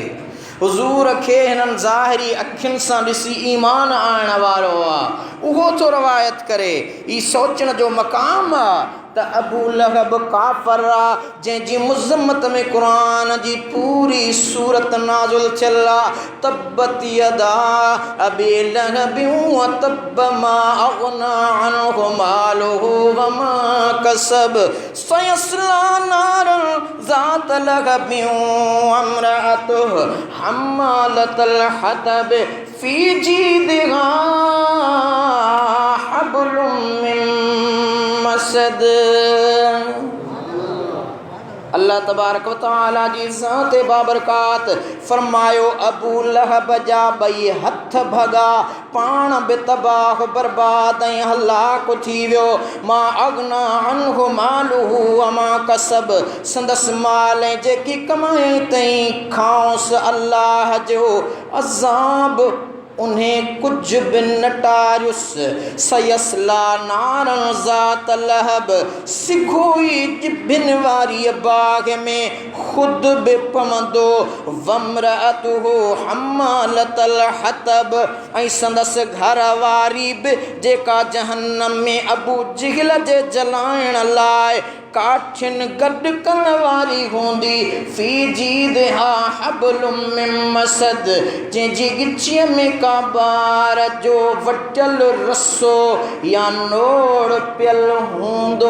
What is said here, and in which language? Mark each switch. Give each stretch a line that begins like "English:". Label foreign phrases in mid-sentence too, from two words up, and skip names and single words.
Sindhi: हुज़ूर खे हिननि ज़ाहिरी अखियुनि सां ॾिसी ईमान आणण वारो आहे। उहो थो रवायत करे ई सोचण जो मक़ाम आहे त अबू लहब काफ़र आहे जंहिंजी मुज़म्मत में क़ुरान जी पूरी सूरत नाज़िल थियल आहे।
Arabic: تبت يدا أبي لهب وتب ما أغنى عنه ماله وما كسب سيصلى نارا ذات لهب وامرأته حمالة الحطب في جيدها حبل من مسد.
Sindhi: अल्लाह
Arabic: تبارك وتعالى
Sindhi: जी ज़ात बाबरकात फरमायो अबू लहब जा ॿई हथ भॻा पाण बि तबाह बर्बाद ऐं हलाक थी वियो।
Arabic: ما أغنى عنه ماله وما كسب
Sindhi: संदसि माल ऐं जेकी कमाई तईं खांसि अल्लाह जो अज़ाब उन्हें कुछ भी न टारियुसि।
Arabic: سيصلى نارا ذات لهب
Sindhi: सिखोई जिभिन वारी बाग में खुद भी पवंदो।
Arabic: وامرأته حمالة الحطب
Sindhi: ऐं संदसि घर वारी बि जेका जहन्नम में अबू जिहल जे जलाइण लाइ काठिन गॾु करण वारी हूंदी।
Arabic: في جيدها حبل من مسد
Sindhi: जंहिंजी गिचीअ में का बार जो वटियल रसो या नोड़ पियल हूंदो।